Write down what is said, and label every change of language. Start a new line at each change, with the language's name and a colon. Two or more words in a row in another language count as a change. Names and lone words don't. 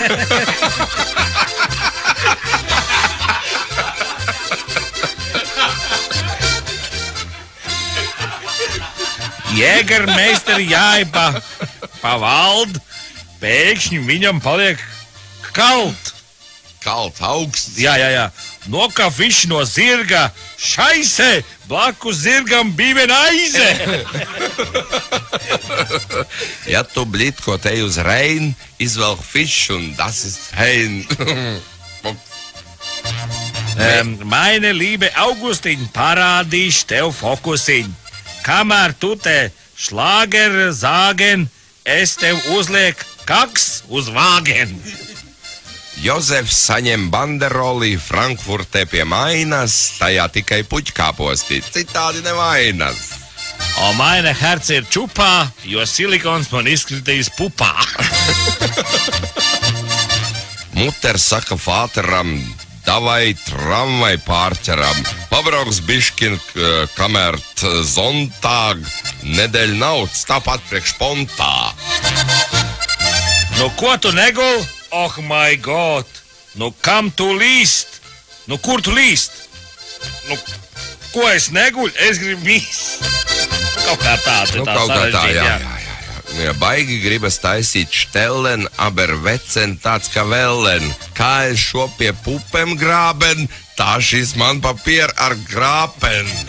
Latvian: Jēgermeisteri jāja pa valdu, pēkšņi viņam paliek kalt. Kalt, augsts. Jā. Nokafiši no zirga, šaise, blakus zirgam bija vien aize. Ja tu blitko te uz Rein, izvelk fišu un
German: das ist hein. Meine liebe Augustin,
Latvian: parādīšu tev fokusiņu. Kamēr tu te šlāger zāgen, es tev uzliek kaks uz vāgen. Jozefs saņem banderoli Frankfurtē pie mainas, tajā tikai puķkāposti, citādi nevainas.
German: O meine herz
Latvian: ir čupā, jo silikons man izkritīs pupā. Mutter saka fāteram, davai tramvai pārķeram, pabrauks biškin, kamēr zontāg, nedēļ nauds, tāpat priekš pontā. Nu, ko tu negul?
English: Oh, my God!
Latvian: Nu, kam tu līst? Nu, kur tu līst? Nu, ko es neguļu? Es gribu mīst. Kaut kā tā, jā. Ja baigi gribas taisīt štellen, aber vecen tāds kā vellen. Kā es šo pie pupem grāben, tā šis man papier ar grāpen.